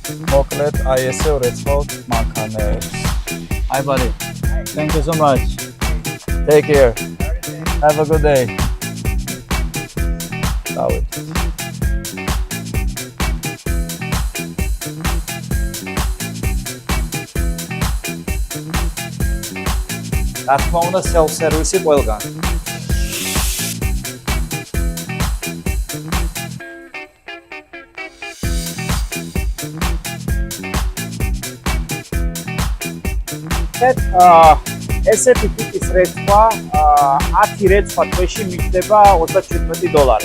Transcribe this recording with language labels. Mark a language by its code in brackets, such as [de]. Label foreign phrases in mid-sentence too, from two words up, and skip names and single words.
[ka] მოკლედ აი ესე ვრეცხავთ მანქანებს. [en] Hi buddy. Thank you so much. Take care. Have a good day. [ka] დავით. რა თქმა უნდა self-service ყველგან. ესეთი ტიპის რეცხვა 10 რეცხვა თვეში მიჯდება $37.